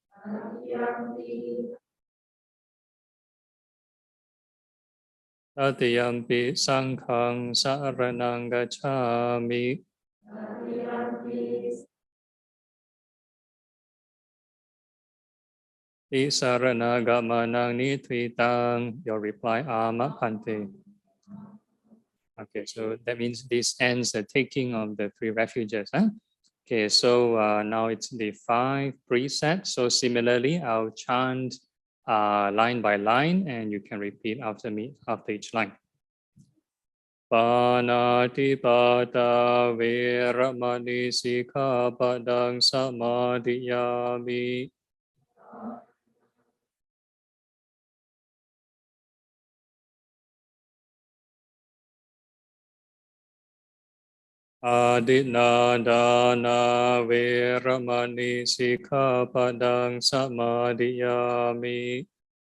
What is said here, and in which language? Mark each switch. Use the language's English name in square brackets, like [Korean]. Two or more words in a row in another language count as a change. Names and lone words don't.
[Pali] Tatiyampi sanghang saranang gacchami. Isarana gamanang nitritang. [English] Your reply, [Pali] ama pante. [English] Okay, so that means this ends the taking of the 3 refuges. Okay, so now it's the 5 precepts. So similarly, I'll chant line by line and you can repeat after me after each line. [Pali] Panatipata veramani sikkhapadang samadhiyami. Adinadana veramani sikkhapadang samadhiyami.